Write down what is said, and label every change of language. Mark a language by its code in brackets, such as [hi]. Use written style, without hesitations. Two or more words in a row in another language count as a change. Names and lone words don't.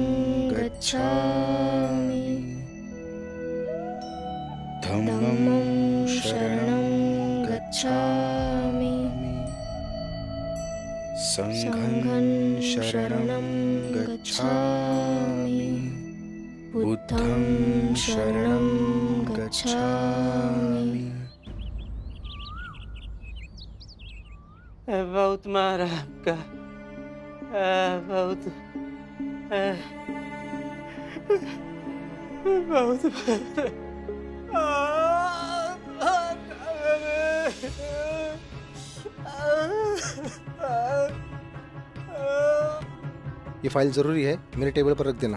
[pi] गच्छामि, धम्मं शरणं गच्छामि, संघं शरणं गच्छामि, बुद्धं शरणं गच्छामि। [hi] बहुत मारा आपका, बहुत बहुत ये फाइल जरूरी है, मेरे टेबल पर रख देना।